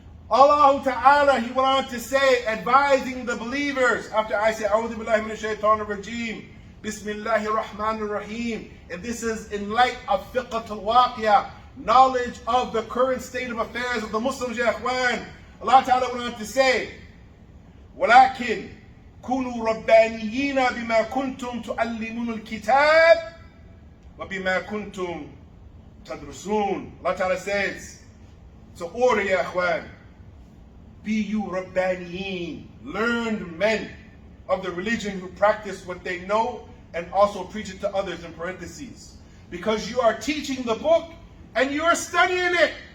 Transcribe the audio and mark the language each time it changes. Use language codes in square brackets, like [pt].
[en] Allah Ta'ala, He went on to say, advising the believers, after I say, [ar] أعوذ بالله من الشيطان الرجيم, Bismillahir Rahmanir Rahim. [en] And this is in light of fiqh al-waqiyah, knowledge of the current state of affairs of the Muslims, ya ikhwan. Allah Ta'ala went on to say, [ar] وَلَكِنْ كُونُوا رَبَّانِيِّينَ بِمَا كُنْتُمْ تُعَلِّمُونَ الْكِتَابِ وَبِمَا كُنْتُمْ تَدْرُسُونَ. [en] Allah Ta'ala says, so order, ya ikhwan, be you Rabbaniyin, learned men of the religion who practice what they know and also preach it to others, in parentheses. Because you are teaching the book and you are studying it.